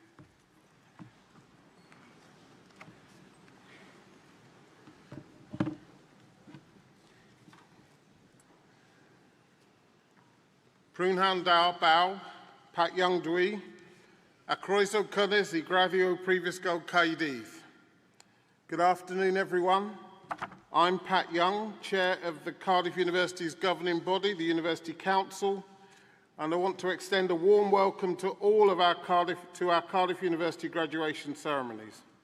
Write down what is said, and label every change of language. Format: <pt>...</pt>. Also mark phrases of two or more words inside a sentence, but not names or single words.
<cy>Prynhawn da Baw, Pat Young Dwi, a croeso cynnes I graddio Prifysgol Caerdydd.</cy> <en>Good afternoon, everyone. I'm Pat Young, Chair of the Cardiff University's governing body, the University Council, and I want to extend a warm welcome to all of our Cardiff University graduation ceremonies.</en>